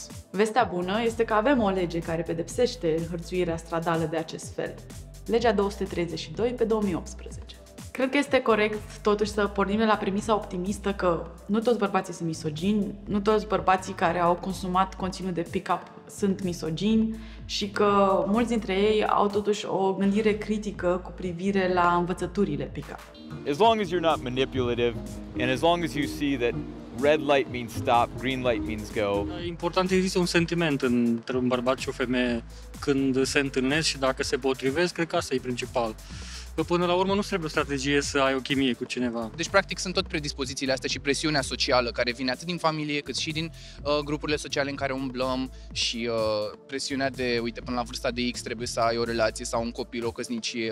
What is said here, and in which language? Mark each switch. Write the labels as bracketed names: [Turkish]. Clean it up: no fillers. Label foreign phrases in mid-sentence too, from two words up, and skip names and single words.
[Romanian] Vestea bună este că avem o lege care pedepsește hărțuirea stradală de acest fel. Legea 232 pe 2018. Cred că este corect totuși să pornim de la premisa optimistă că nu toți bărbații sunt misogini, nu toți bărbații care au consumat conținut de pick-up sunt misogini și că mulți dintre ei au totuși o gândire critică cu privire la învățăturile pick-up. [English] As long as you're not manipulative and as long as you see that red light means stop, green light means go. [Romanian] Important există un sentiment între un bărbat și o femeie când se întâlnesc și dacă se potrivesc, cred că asta e principal. Că până la urmă nu trebuie o strategie să ai o chimie cu cineva. Deci, practic, sunt tot predispozițiile astea și presiunea socială care vine atât din familie, cât și din grupurile sociale în care umblăm și presiunea de, uite, până la vârsta de X trebuie să ai o relație sau un copil, o căsnicie.